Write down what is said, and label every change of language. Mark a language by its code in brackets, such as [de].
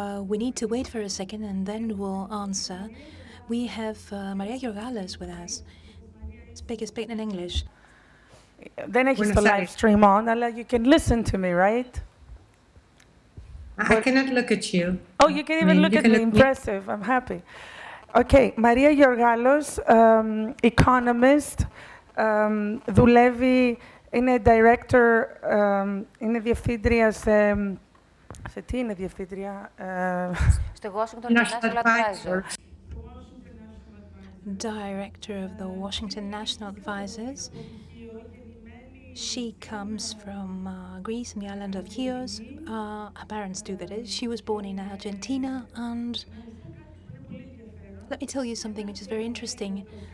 [en] We need to wait for a second and then we'll answer. We have Maria Georgalos with us. Speak in English. [el] Δεν έχεις το live stream on, αλλά [en] you can listen to me, right? I cannot look at you. Oh, you can even look at me. Impressive. I'm happy. Okay, [el] Maria Georgalos, economist, δουλεύει, είναι director, είναι διευθύντρια σε τι είναι διευθύντρια? Στο Washington National Advisor. [en] Director of the Washington National Advisors. She comes from Greece and the island of Chios. Her parents do, that is. She was born in Argentina, and let me tell you something which is very interesting.